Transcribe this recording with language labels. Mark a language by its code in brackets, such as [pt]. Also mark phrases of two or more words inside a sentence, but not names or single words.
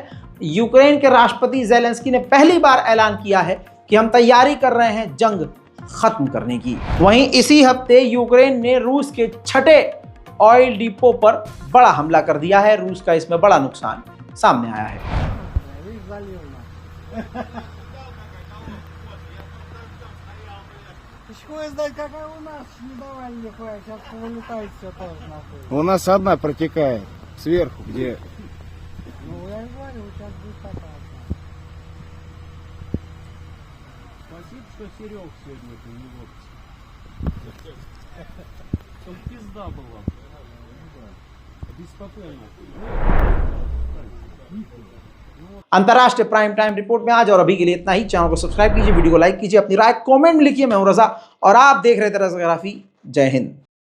[hi] यूक्रेन के राष्ट्रपति ज़ेलेंस्की ने पहली बार ऐलान किया है कि हम तैयारी कर रहे हैं जंग खत्म करने की। वहीं इसी हफ्ते यूक्रेन ने रूस के 6ठे [en] oil depot [hi] पर बड़ा हमला कर दिया है। रूस का इसमें बड़ा नुकसान सामने आया है। [ru] У нас одна протекает сверху, где... Ну, я говорю, сейчас будет опасно. Спасибо, что Серег сегодня это не в отпуске. Чтоб пизда была. Беспокойно. [hi] अंतर्राष्ट्रीय [en] prime time report [hi] में आज और अभी के लिए इतना ही। चैनल को सब्सक्राइब कीजिए, वीडियो को लाइक कीजिए, अपनी राय कमेंट में लिखिए। मैं हूं रजा और आप देख रहे थे रज़ाग्राफी। जय हिंद।